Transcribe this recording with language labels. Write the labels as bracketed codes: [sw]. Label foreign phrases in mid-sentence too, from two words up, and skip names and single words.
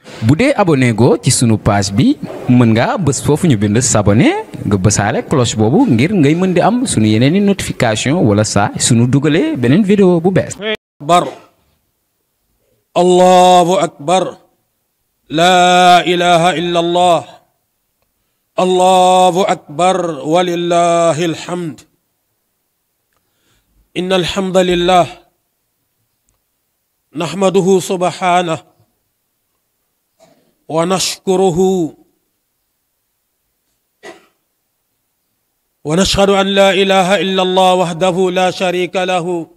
[wo] bu dee abonné go ci sunu page bi mën nga bës foofu ñu bind s'abonner nga bësaale cloche boobu ngir ngay mën di am sunu yeneeni notification wala saa sunu dugalee beneen vidéo bu bees. [ar] بر الله أكبر لا إله إلا الله الله أكبر ولله الحمد إن الحمد لله نحمده سبحانه ونشكره ونشهد أن لا إله إلا الله وحده لا شريك له